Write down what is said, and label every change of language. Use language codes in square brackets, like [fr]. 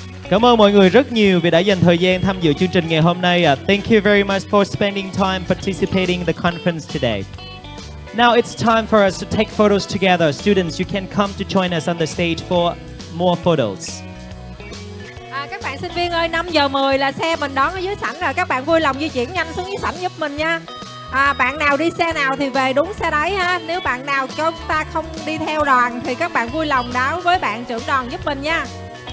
[vi] Cảm ơn mọi người rất nhiều vì đã dành thời gian tham dự chương trình ngày hôm nay. [en] Thank you very much for spending time participating in the conference today. Now it's time for us to take photos together. Students, you can come to join us on the stage for more photos. [vi] Các bạn sinh viên ơi, 5 giờ 10 là xe mình đón ở dưới sảnh rồi. Các bạn vui lòng di chuyển nhanh xuống dưới sảnh giúp mình nha. Bạn nào đi xe nào thì về đúng xe đấy ha. Nếu bạn nào chúng ta không đi theo đoàn thì các bạn vui lòng báo với bạn trưởng đoàn giúp mình nha.